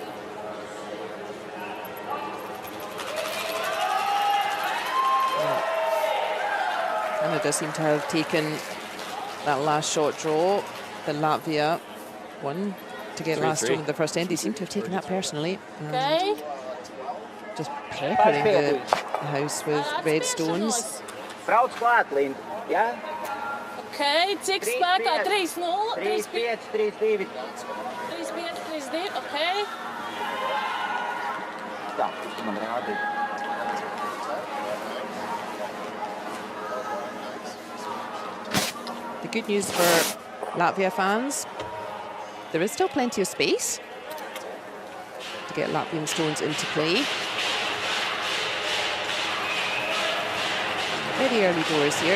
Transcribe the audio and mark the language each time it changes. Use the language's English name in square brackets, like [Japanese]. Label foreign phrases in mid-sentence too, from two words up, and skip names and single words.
[English] Canada seem to have taken that last shot draw, the Latvia one to get last stone in the first end. They seem to have taken that personally. Okay. Just peppering the house with red stones. [Latvian] Brauc klāt, Linda. Jā? Okay, cik spēkā? 3-0, 3-5, 3-2. 3-5, 3-2, okay. Tā, man rādīja. [English] The good news for Latvia fans, there is still plenty of space to get Latvian stones into play. Very early doors here.